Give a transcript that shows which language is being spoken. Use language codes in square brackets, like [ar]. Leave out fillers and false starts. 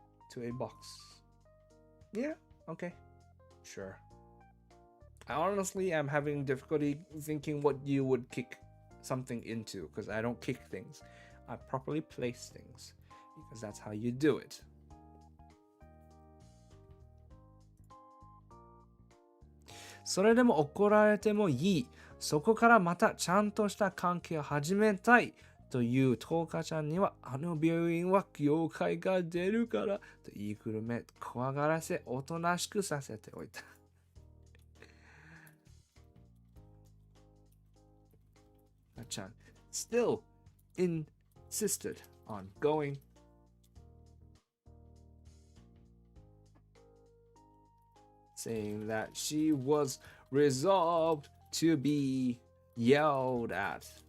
[en] To a box. Yeah, okay. Sure. I honestly am having difficulty thinking what you would kick something into because I don't kick things. I properly place things because that's how you do it. [ja] それでも怒られてもいい。そこからまたちゃんとした関係を始めたいというトーカちゃんには、あの病院は妖怪が出るからと言いくるめ、怖がらせ、おとなしくさせておいた。 [en] ちゃん still insisted on going. Saying that she was resolved to be yelled at.